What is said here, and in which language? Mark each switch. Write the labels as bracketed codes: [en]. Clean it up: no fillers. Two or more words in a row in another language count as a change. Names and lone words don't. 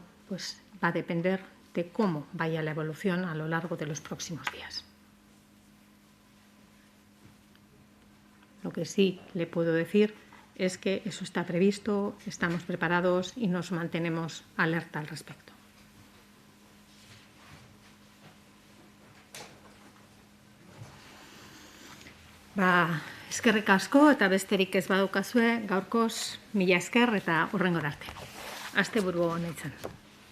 [es] Pues va a depender de cómo vaya la evolución a lo largo de los próximos días. Lo que sí le puedo decir es que eso está previsto, estamos preparados y nos mantenemos alerta al respecto. [eu] Eskerrik asko eta besterik ez badukazue, gaurkoz mila esker eta hurrengo arte. Asteburu ona izan.